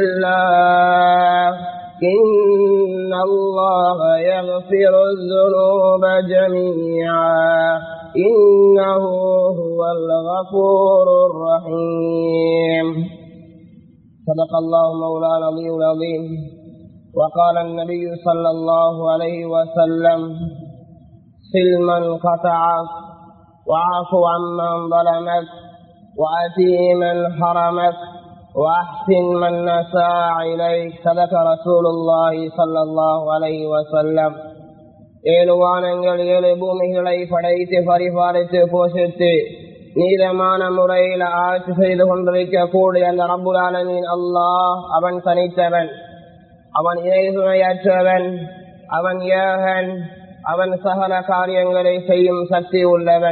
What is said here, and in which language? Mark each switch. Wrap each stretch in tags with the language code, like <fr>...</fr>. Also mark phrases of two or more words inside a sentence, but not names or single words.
<ar>الله إن الله يغفر الذنوب جميعا إنه هو الغفور الرحيم صدق الله مولانا العظيم وقال النبي صلى الله عليه وسلم سلما قطعك واعف عمن ظلمك وأتي من حرمك وأحسن من أساء إليك صدق رسول الله صلى الله عليه وسلم</ar> <ta>ஏழு வானங்கள் ஏழு பூமிகளை படைத்து பரிபாலித்து போஷித்து நீதமான முறையில் ஆட்சி செய்து கொண்டிருக்க கூடிய அந்த</ta> <ar>رب العالمين</ar> <ta>அல்லாஹ் அவன் தனித்தவன், அவன் இணைதுணையற்றவன், அவன் ஏகன், அவன் சகல காரியங்களை செய்யும் சக்தி உள்ளவன்.</ta>